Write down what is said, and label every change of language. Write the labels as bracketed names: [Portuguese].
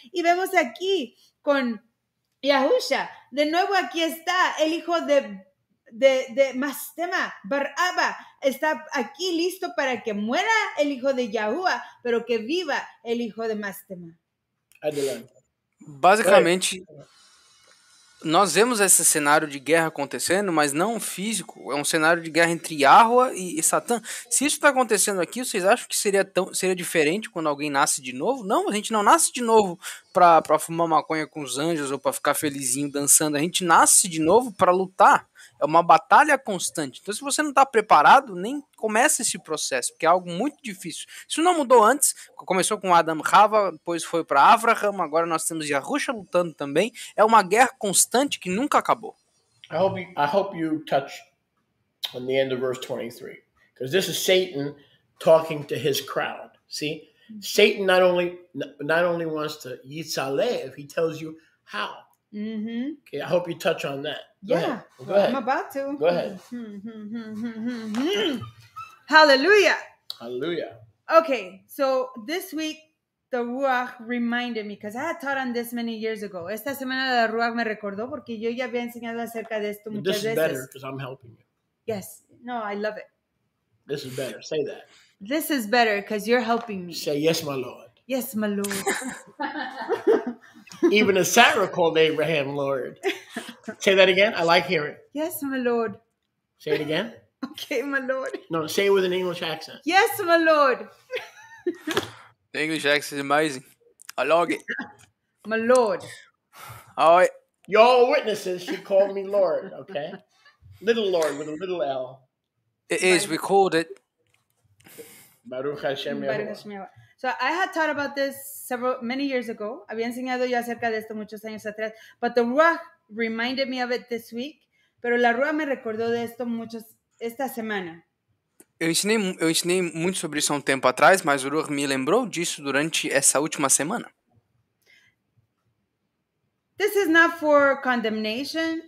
[Spanish] Y vemos aquí con Yahusha, de nuevo aquí está el hijo de Mastema, Baraba, está aquí listo para que muera el hijo de Yahuwah, pero que viva el hijo de Mastema. Adelante. [Portuguese] Basicamente, nós vemos esse cenário de guerra acontecendo, mas não físico. É um cenário de guerra entre Yahweh e Satã. Se isso está acontecendo aqui, vocês acham que seria diferente quando alguém nasce de novo? Não, a gente não nasce de novo para fumar maconha com os anjos ou para ficar felizinho dançando. A gente nasce de novo para lutar. É uma batalha constante. Então, se você não está preparado, nem começa esse processo, porque é algo muito difícil. Isso não mudou antes. Começou com Adam Rava, depois foi para Avraham, agora nós temos Yahusha lutando também. É uma guerra constante que nunca acabou. [English] I hope you touch on the end of verse 23, because this is Satan talking to his crowd. See, Satan not only wants to yitzalev, he tells you how. Mm-hmm. Okay, I hope you touch on that. Go ahead. I'm about to. Go ahead. Hallelujah. Hallelujah. Okay, so this week the Ruach reminded me, because I had taught on this many years ago. [Spanish] Esta semana la Ruach me recordó porque yo ya había enseñado acerca de esto muchas veces. [English] This is better because I'm helping you. Yes. No, I love it. This is better. Say that. This is better because you're helping me. Say, yes, my Lord. Yes, my Lord. Even as Sarah called Abraham Lord. Say that again. I like hearing. Yes, my Lord. Say it again. Okay, my Lord. No, say it with an English accent. Yes, my Lord. The English accent is amazing. I like it. My Lord. All right. You're all witnesses. She called me Lord, okay? Little Lord with a little L. It is recorded. Baruch Hashem Yahuwah. So I had taught about this many years ago. [Spanish] Había enseñado yo acerca de esto muchos años atrás. [English] But the Ruach reminded me of it this week. [Spanish] Pero la Ruach me recordó de esto esta semana. [Portuguese] Eu ensinei muito sobre isso há um tempo atrás, mas o Ruach me lembrou disso durante essa última semana. [English] This is not for condemnation.